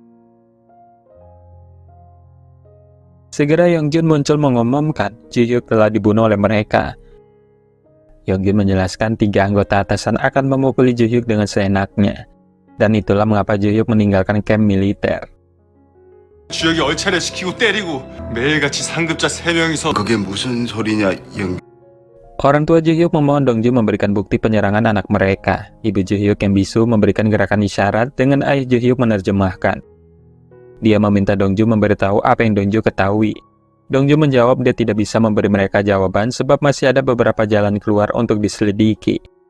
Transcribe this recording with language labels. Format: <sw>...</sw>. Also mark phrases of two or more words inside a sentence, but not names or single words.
<id>Segera Yongjun muncul mengumumkan Ju-hyuk telah dibunuh oleh mereka. Yongjun menjelaskan 3 anggota atasan akan memukuli Ju-hyuk dengan seenaknya, dan itulah mengapa Ju-hyuk meninggalkan kamp militer.</id> <ko>주혁이 얼차려 시키고 때리고 매일같이 상급자 3명이서 그게 무슨 소리냐, 영.</ko> <id>Orang tua Ju-hyuk memohon Dongju memberikan bukti penyerangan anak mereka. Ibu Ju-hyuk yang bisu memberikan gerakan isyarat dengan ayah Ju-hyuk menerjemahkan. Dia meminta Dongju memberitahu apa yang Dongju ketahui. Dongju menjawab dia tidak bisa memberi mereka jawaban sebab masih ada beberapa jalan keluar untuk diselidiki.</id>